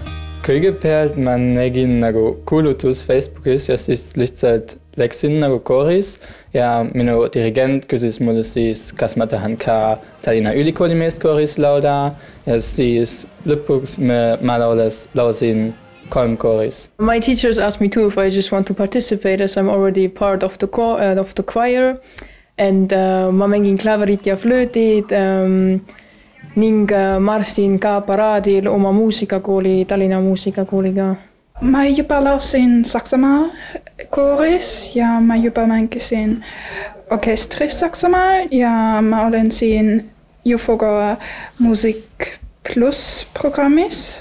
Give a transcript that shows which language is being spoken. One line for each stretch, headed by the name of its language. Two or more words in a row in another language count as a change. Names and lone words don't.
Estonian: Kõigepealt ma nägin kuulutus Facebookis ja siis lihtsalt läksin kooris ja minu dirigent küsis mulle siis, kas ma tahan ka Tallinna Ülikooli meeskooris lauda ja siis lõpuks ma laulsin 3 kooris.
English: My teachers asked me too if I just want to participate as I'm already part of the choir and
Estonian: ma mängin klaverit ja flöötid ning marsin ka paraadil oma muusikakooli, Tallinna muusikakooliga. Ma juba laulsin Saksamaal kooris ja ma juba mängisin orkestris Saksamaal ja ma olen siin UFOga Music Plus programmis.